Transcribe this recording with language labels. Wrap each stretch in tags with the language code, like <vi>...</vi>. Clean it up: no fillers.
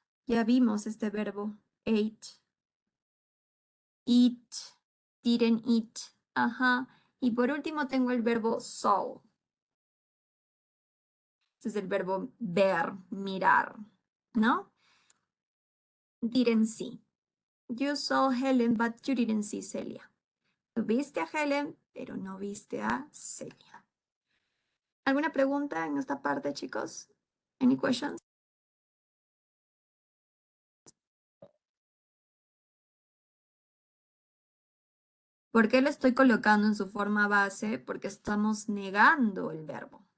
<es>Ya vimos este verbo. Ate. Eat.</es> <en>Didn't eat.</en> <es>Ajá. Y por último tengo el verbo saw. Este es el verbo ver, mirar, ¿no?</es> <en>Didn't see. You saw Helen, but you didn't see Celia.</en> <es>Tú viste a Helen, pero no viste a Celia. ¿Alguna pregunta en esta parte, chicos?</es> <en>Any questions?</en> <es>¿Por qué lo estoy colocando en su forma base? Porque estamos negando el verbo.</es>